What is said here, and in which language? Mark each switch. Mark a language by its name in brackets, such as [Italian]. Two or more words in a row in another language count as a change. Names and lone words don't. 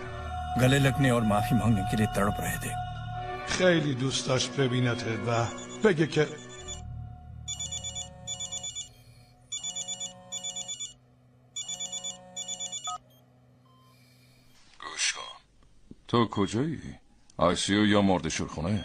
[Hindi] गले लगने और माफी मांगने के लिए तड़प रहे थे [Persian] خیلی دوست داشت ببینته و بگه که گوش کن تو کجایی؟ آیسیو یا مردشور خونه؟